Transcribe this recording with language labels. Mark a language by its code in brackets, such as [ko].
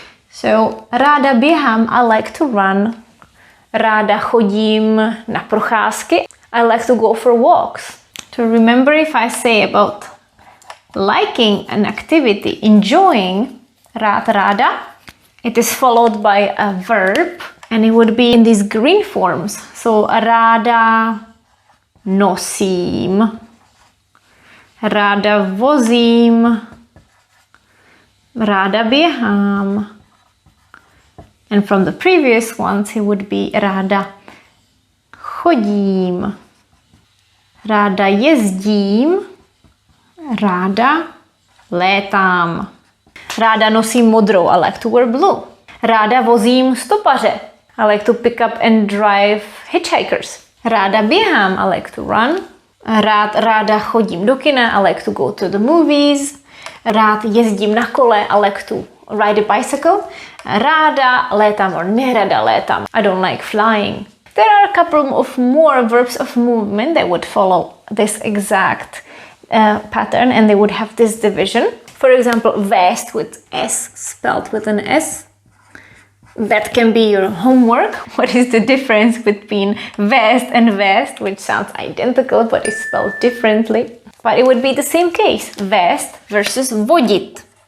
[en] So, [cs] ráda běhám, [en] I like to run. [cs] Ráda chodím na procházky, [en] I like to go for walks. To remember, if I say about liking an activity, enjoying, rád, ráda, it is followed by a verb and it would be in these green forms. [cs] So, ráda nosím, ráda vozím, ráda běhám. [en] And from the previous ones, it would be [cs] ráda chodím, ráda jezdím, ráda létám. Ráda nosím modrou, [en] I like to wear blue. [cs] Ráda vozím stopaře, [en] I like to pick up and drive hitchhikers. [cs] Ráda běhám, [en] I like to run. [cs] Ráda chodím do kina, [en] I like to go to the movies. [cs] Rád jezdím na kole, [en] I like to ride a bicycle. [cs] Ráda létám or nerada létám. [en] I don't like flying. There are a couple of more verbs of movement that would follow this exact pattern and they would have this division. For example, vézt with S, spelled with an S. That can be your homework. What is the difference between vézt and vézt, which sounds identical but is spelled differently? But it would be the same case. Vézt versus vodit.